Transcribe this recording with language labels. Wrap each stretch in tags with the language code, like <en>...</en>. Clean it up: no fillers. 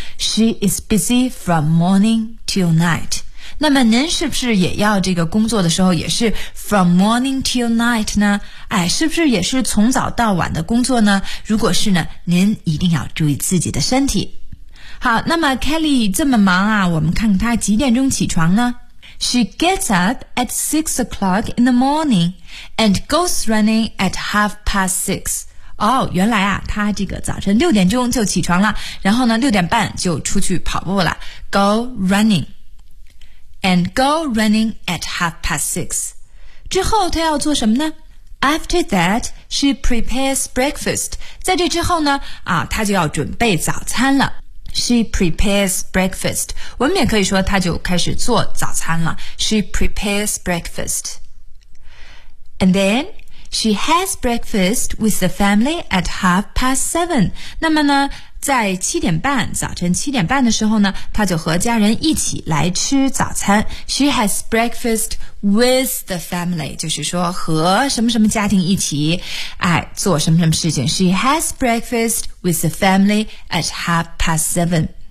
<en>She is busy from morning till night.</en> <zh>那么您是不是也要这个工作的时候也是</zh> <en>from morning till night</en> <zh>呢？哎，是不是也是从早到晚的工作呢？如果是呢，您一定要注意自己的身体。好，那么 Kelly 这么忙啊，我们看看她几点钟起床呢？</zh> <en>She gets up at 6 o'clock in the morning and goes running at 6:30.</en> <zh>哦，原来啊，她这个早晨6点钟就起床了，然后呢6点半就出去跑步了。</zh> <en>Go running. And go running at 6:30.</en> <zh>之后她要做什么呢？</zh> <en>After that, she prepares breakfast.</en> <zh>在这之后呢，啊，她就要准备早餐了。</zh> <en>She prepares breakfast.</en> <zh>我们也可以说她就开始做早餐了。</zh> <en>She prepares breakfast. And then, she has breakfast with the family at 7:30.</en> <zh>那么呢，在七点半，早晨七点半的时候呢，她就和家人一起来吃早餐。</zh> <en>She has breakfast with the family.</en> <zh>就是说和什么什么家庭一起，哎，做什么什么事情。</zh> <en>She has breakfast with the family at 7:30.</en>